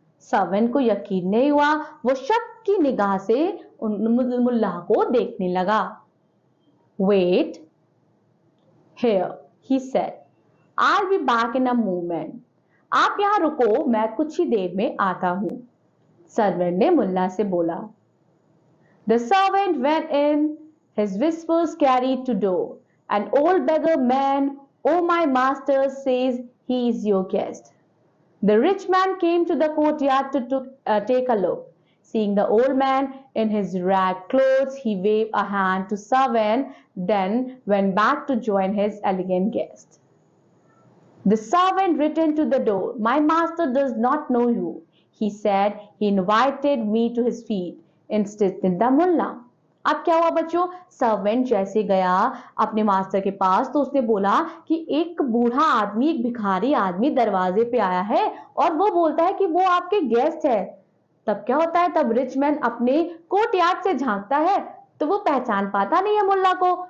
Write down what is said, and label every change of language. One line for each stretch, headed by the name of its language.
Hindi: Servant को यकीन नहीं हुआ, वो शक की निगाह से मुल्ला को देखने लगा।
English: Wait here, he said. I'll be back in a moment.
Hindi: आप यहां रुको, मैं कुछ ही देर में आता हूं, सर्वेंट ने मुल्ला से बोला।
English: The servant went in, his whispers carried to door. An old beggar man, oh my master says he is your guest. The rich man came to the courtyard to take a look. Seeing the old man in his rag clothes, he waved a hand to servant, then went back to join his elegant guest. The servant returned to the door. My master does not know you, he said. He invited me to his feet, insisted the mullah.
Hindi: अब क्या हुआ बच्चों, servant जैसे गया अपने master के पास तो उसने बोला कि एक बूढ़ा आदमी, एक भिखारी आदमी दरवाजे पे आया है और वो बोलता है कि वो आपके गेस्ट है। तब क्या होता है, तब रिच मैन अपने कोर्टयार्ड से झांकता है तो वो पहचान पाता नहीं है मुल्ला को।